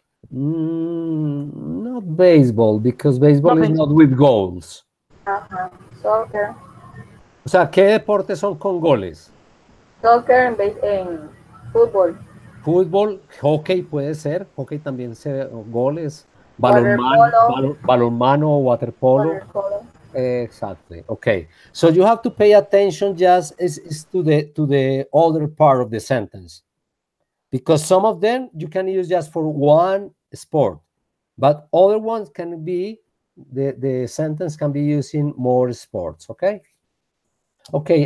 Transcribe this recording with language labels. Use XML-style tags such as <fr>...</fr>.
<en>Not baseball, because baseball no is baseball. not with goals.</en> <es>Ajá. Soccer. O sea, ¿qué deportes son con goles? Soccer en fútbol. Fútbol, hockey puede ser, hockey también se goles, balonmano, Waterpolo. balonmano o waterpolo. Waterpolo.</es> <en>Exactly. Okay. So you have to pay attention just is to the other part of the sentence, because some of them you can use just for one sport, but other ones can be the sentence can be used in more sports. Okay. Okay.</en>